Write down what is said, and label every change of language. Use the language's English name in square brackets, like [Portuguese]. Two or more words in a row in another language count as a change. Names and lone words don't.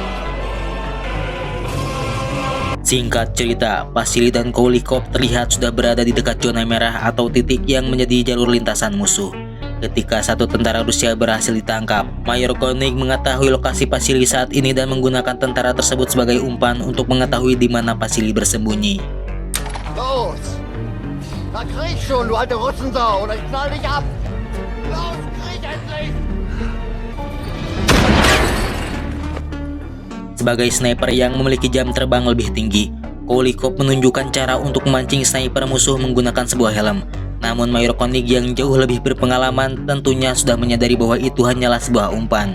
[Indonesian] Singkat cerita, Vasily dan Koulikov terlihat sudah berada di dekat zona merah atau titik yang menjadi jalur lintasan musuh. Ketika satu tentara Rusia berhasil ditangkap, Mayor Koenig mengetahui lokasi Vasily saat ini dan menggunakan tentara tersebut sebagai umpan untuk mengetahui di mana Vasily bersembunyi. [German] Los! Na krieg schon, du alte Russensau, oder ich knall dich ab! Los, krieg endlich! [Indonesian] Sebagai sniper yang memiliki jam terbang lebih tinggi, Koulikov menunjukkan cara untuk memancing sniper musuh menggunakan sebuah helm. Namun Mayor Koenig yang jauh lebih berpengalaman tentunya sudah menyadari bahwa itu hanyalah sebuah umpan.